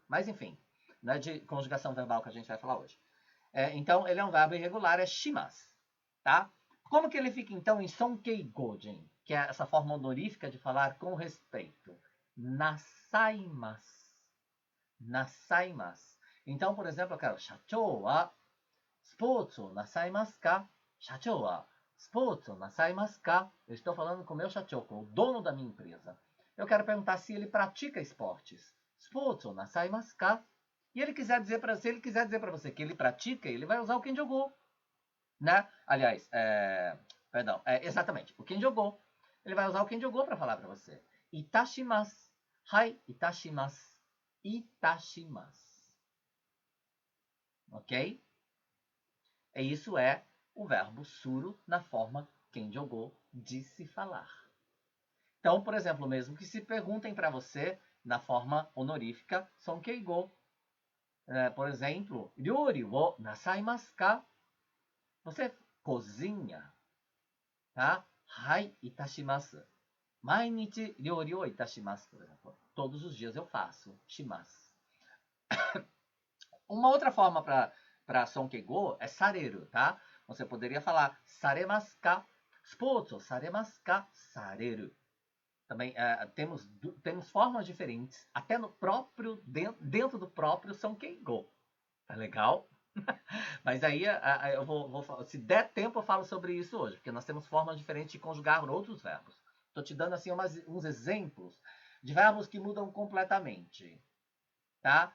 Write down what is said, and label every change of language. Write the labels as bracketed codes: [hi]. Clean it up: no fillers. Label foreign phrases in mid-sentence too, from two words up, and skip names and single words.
[pt] Mas enfim, não é de conjugação verbal que a gente vai falar hoje. Então, ele é um verbo irregular, é shimasu. Tá? Como que ele fica, então, em sonkei gojin, que é essa forma honorífica de falar com respeito? [ja] なさいます。なさいます. [pt] Então, por exemplo, eu quero, [ja] 社長はスポーツをなさいますか? 社長はスポーツをなさいますか? [pt] Eu estou falando com o meu shachou, com o dono da minha empresa. Eu quero perguntar se ele pratica esportes. [ja] スポーツをなさいますか? [pt] E ele quiser dizer para se ele quiser dizer para você que ele pratica, ele vai usar o quem jogou, né? Aliás, perdão, exatamente, o quem jogou. Ele vai usar o quem jogou para falar para você. [ja] いたします。はい、いたします。いたします. [pt] Ok? Isso é o verbo suru na forma quem jogou de se falar. Então, por exemplo, mesmo que se perguntem para você na forma honorífica sonkeigo, por exemplo, [ja] 料理をなさいますか? [pt] Você cozinha, tá? [ja] はい、いたします. 毎日料理をいたします, [pt] por exemplo. Todos os dias eu faço, shimasu. Uma outra forma para sonkeigo é sareru, tá? Você poderia falar [ja] されますか？スポーツをされますか？される. [pt] Também temos formas diferentes, até no próprio dentro do próprio sonkeigo. Tá legal? Mas aí eu se der tempo eu falo sobre isso hoje, porque nós temos formas diferentes de conjugar outros verbos. Estou te dando assim uns exemplos de verbos que mudam completamente, tá?